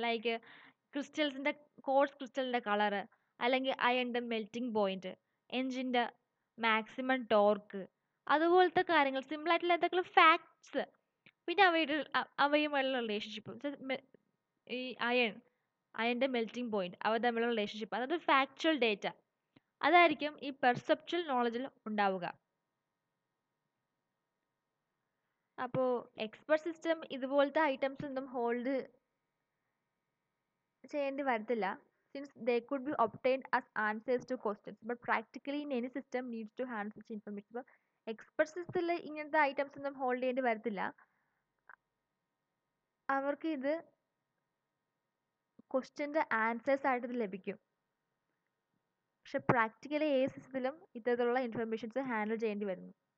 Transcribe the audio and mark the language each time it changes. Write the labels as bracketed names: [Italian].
[Malayalam] Like course ക്രിസ്റ്റലിൻ്റെ colour, അല്ലെങ്കിൽ അയണിൻ്റെ melting point, എഞ്ചിൻ്റെ maximum torque, അതുപോലത്തെ കാര്യങ്ങൾ, സിമ്പിളായിട്ടുള്ള എന്തെങ്കിലും ഫാക്ട്സ്. പിന്നെ അവയുമായുള്ള റിലേഷൻഷിപ്പ്, ഈ അയണിൻ്റെ മെൽറ്റിംഗ് പോയിന്റ്, അവ തമ്മിലുള്ള റിലേഷൻഷിപ്പ്, അതായത് ഫാക്ച്വൽ ഡേറ്റ, അതായിരിക്കും ഈ പെർസെപ്ച്വൽ നോളജിൽ ഉണ്ടാവുക. അപ്പോൾ എക്സ്പെർട്ട് സിസ്റ്റം ഇതുപോലത്തെ ഐറ്റംസ് ഒന്നും ഹോൾഡ് ചെയ്യേണ്ടി വരത്തില്ല, since [English] they could be obtained as answers to questions, but practically in any system needs to handle such information. [Malayalam] ഇപ്പോൾ എക്സ്പെർട്ട് സിസ്റ്റത്തിൽ ഇങ്ങനത്തെ ഐറ്റംസ് ഒന്നും ഹോൾഡ് ചെയ്യേണ്ടി വരത്തില്ല, അവർക്ക് ഇത് ക്വസ്റ്റ്യൻ്റെ ആൻസേഴ്സ് ആയിട്ട് ഇത് ലഭിക്കും. പക്ഷെ പ്രാക്ടിക്കലി ഏത് സിസ്റ്റത്തിലും ഇത്തരത്തിലുള്ള ഇൻഫർമേഷൻസ് ഹാൻഡിൽ ചെയ്യേണ്ടി വരുന്നു.